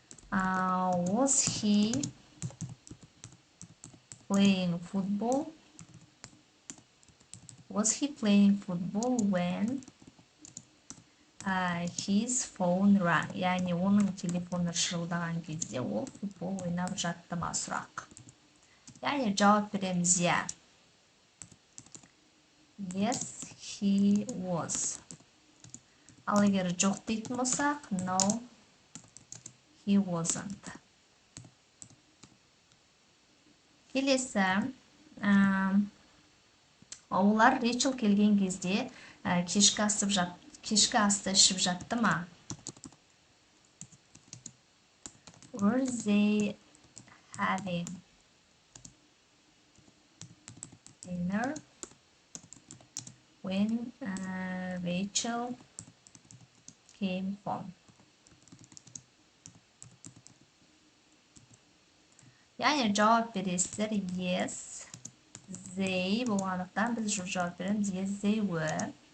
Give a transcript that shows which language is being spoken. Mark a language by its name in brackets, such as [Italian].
[English] Was he playing football? Was he playing football when his phone rang? [Kazakh] Яғни оның телефоны шырылдаған кезде ол футбол ойнап жатты ма сұрақ. Яғни жауап береміз [English] yes, he was. [Kazakh] Ал егер жоқ дейтін болсақ, [English] no, he wasn't. [Kazakh] Келесі, олар Рейчел келген кезде кешкі асты ішіп жатты ма? [English] Were they having dinner when Rachel came home? [Kazakh] Яғни жауап бересіздер [English] yes, they [Kazakh] болғандықтан біз жауап береміз [English] yes, they were.